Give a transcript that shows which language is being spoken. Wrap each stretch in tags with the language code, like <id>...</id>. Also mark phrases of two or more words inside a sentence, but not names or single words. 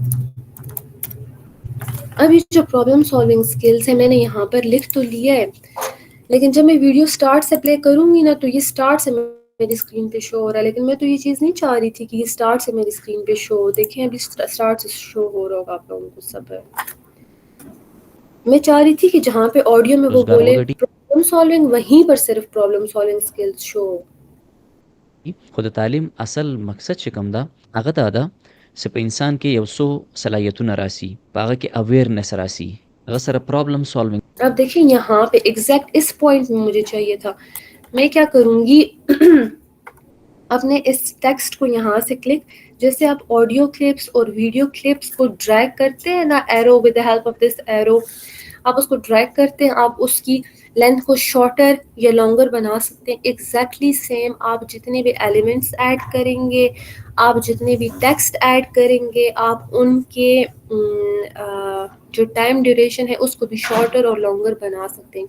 <ur>اب یہ جو</ur> <en>problem solving skills</en> <ur>ہے میں نے یہاں پر لکھ تو لیا ہے, لیکن جب میں ویڈیو اسٹارٹ سے پلے کروں گی نا تو یہ اسٹارٹ سے میری اسکرین پہ شو ہو رہا ہے, لیکن میں تو یہ چیز نہیں چاہ رہی تھی کہ یہ اسٹارٹ سے میری اسکرین پہ شو ہو. دیکھیں ابھی اسٹارٹ سے شو ہو رہا ہوگا آپ لوگوں کو سب. میں چاہ رہی تھی کہ جہاں پہ آڈیو میں وہ</ur> <ps>روزګار</ps> <ur>بولے</ur> <ps>وګټي</ps> <en>problem solving</en> <ur>وہیں پر صرف</ur> <en>problem solving skills</en> <ur>شو ہو.</ur> <ps>خو د تعلیم اصل مقصد چې کوم ده هغه دا ده چې په انسان کې یو څو صلاحیتونه راسي، په هغه کې اویرنس راسي، هغه سره</ps> <en>problem solving.</en> <ur>اب دیکھیں یہاں پہ ایگزیکٹ اس پوائنٹ میں مجھے چاہیے تھا، میں کیا کروں گی اپنے اس ٹیکسٹ کو یہاں سے کلک، جیسے آپ</ur> <en>audio clips</en> <ur>اور</ur> <en>video clips</en> <ur>کو ڈریگ کرتے ہیں نا،</ur> <en>arrow with the help of this arrow,</en> <ur>آپ اس کو ڈریگ کرتے ہیں، آپ اس کی لینتھ کو شارٹر یا لانگر بنا سکتے ہیں.</ur> <en>exactly same</en> <ur>آپ جتنے بھی ایلیمنٹس ایڈ کریں گے، آپ جتنے بھی ٹیکسٹ ایڈ کریں گے، آپ ان کے جو</ur> <en>time duration</en> <ur>ہے اس کو بھی شارٹر اور لانگر بنا سکتے ہیں.</ur>